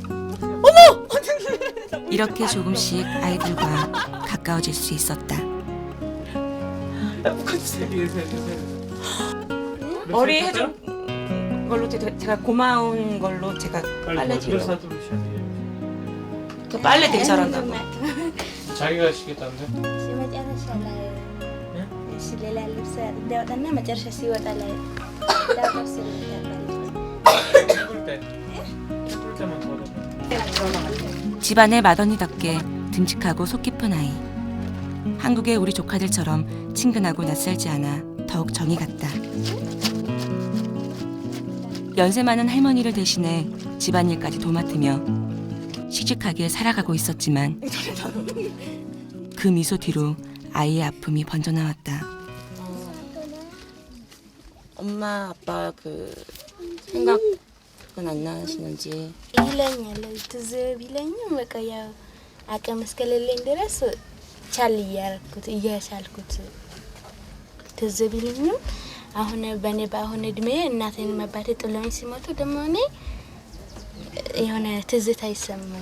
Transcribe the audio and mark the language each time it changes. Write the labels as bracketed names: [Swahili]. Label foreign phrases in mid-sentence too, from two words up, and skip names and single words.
[Korean] 이렇게 조금씩 아이들과 가까워질 수 있었다. 머리 해준 걸로 제가 고마운 걸로 제가 빨래 드려. 빨래 되게 잘한다고. 자기가 하시겠다는데? [Amharic] መጨረሻ ላይ እሺ ሌላ ልብስ እንዳወጣና መጨረሻ ሲወጣ ላይ ዳውስ [Korean] 집안의 맏언니답게 듬직하고 속 깊은 아이. 한국의 우리 조카들처럼 친근하고 낯설지 않아 더욱 정이 갔다. 연세 많은 할머니를 대신해 집안일까지 도맡으며 씩씩하게 살아가고 있었지만 그 미소 뒤로 아이의 아픔이 번져나왔다. 엄마 아빠 그 생각은 안 나시는지? [Amharic] ይለኛል ትዝ ቢለኝም በቃ ያው አቅም እስከሌለኝ ድረስ ቻል እያቻልኩት ትዝ ቢለኝም አሁን በእኔ በአሁን እድሜ እናቴን አባቴ ጥለውኝ ሲሞቱ ደግሞ እኔ የሆነ ትዝታ ይሰማኛል።